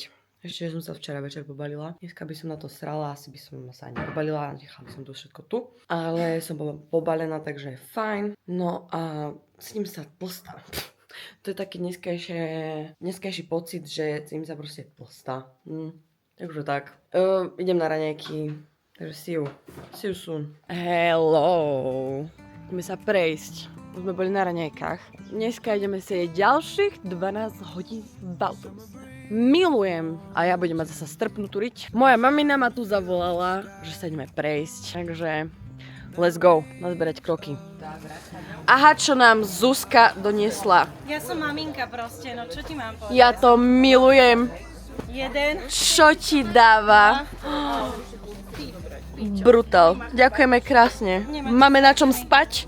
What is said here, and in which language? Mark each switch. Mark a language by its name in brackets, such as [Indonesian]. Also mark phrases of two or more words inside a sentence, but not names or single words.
[Slovak] Ešte som sa včera večer pobalila. Dneska by som na to srala, asi by som sa ani pobalila, nechala by som to všetko tu. Ale som bola pobalená, takže je fajn. No a s ním sa tlstá. To je taký dneskajší pocit, že s ním sa proste tlstá. Takže tak. Idem na raňajky. Takže [English] see you soon. [Slovak] Hello. Ideme sa prejsť. Sme boli na raňajkách. Dneska ideme sedieť ďalších 12 hodín v autobuse. Milujem. A ja budem mať zasa strpnutú riť. Moja mamina ma tu zavolala, že sa ideme prejsť. Takže [English] let's go. [Slovak] Nazberať kroky. Aha, čo nám Zuzka doniesla. Ja som maminka proste, no čo ti mám povedať? Ja to milujem. Jeden. Čo ti dáva? Brutál. Ďakujeme krásne. Máme na čom spať?